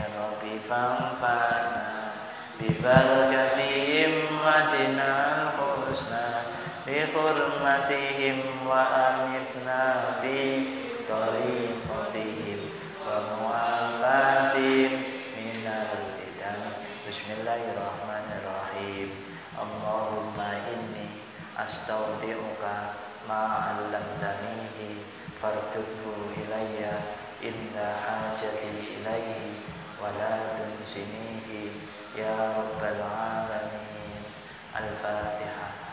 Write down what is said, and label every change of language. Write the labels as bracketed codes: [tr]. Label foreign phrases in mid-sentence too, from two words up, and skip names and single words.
[ar] رب فانفعنا ببركاتهم واهدنا الحسنى بحرمتهم وأمتنا في طريقتهم ومعافاتهم من الفتن. بسم الله الرحمن الرحيم. اللهم إني أستودعك ما علمتنيه فاردده إلي عند حاجتي إليه ولا تنسنيه يا رب العالمين. Al-Fatihah.